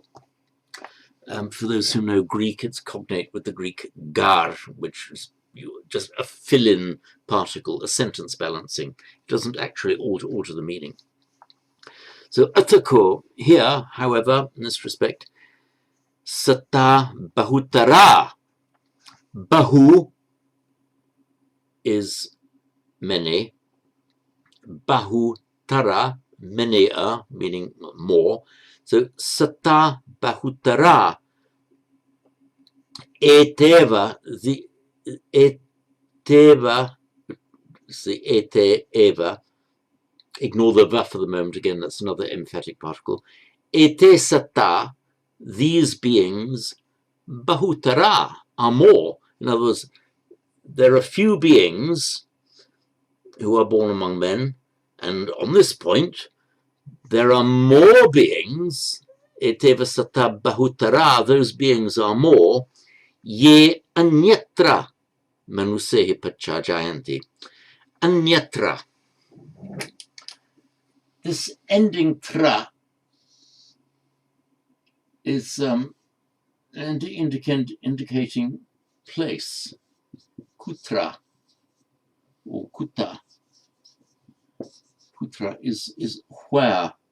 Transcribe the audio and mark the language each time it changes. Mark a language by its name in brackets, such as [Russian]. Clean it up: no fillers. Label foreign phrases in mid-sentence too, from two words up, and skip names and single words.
[English] For those who know Greek, it's cognate with the Greek gar, which is just a fill-in particle, a sentence balancing. It doesn't actually alter the meaning. So atako, here, however, in this respect, [Pali] sata bahutara. [English] Bahu is many. Bahutara, many are, meaning more. [Pali] So sata bahutara. Eteva, the eteva, the ete eva. [English] Ignore the va for the moment again, that's another emphatic particle. [Pali] Ete sata, [English] these beings, bahutara, are more. In other words, there are few beings who are born among men, and on this point, there are more beings, [Pali] eteva sata bahutara, [English] those beings are more, [Pali] ye anyatra manusehi pachajayanti. [English] Anyatra. This ending tra is indicating place. Kutra or kuta. Kutra is where.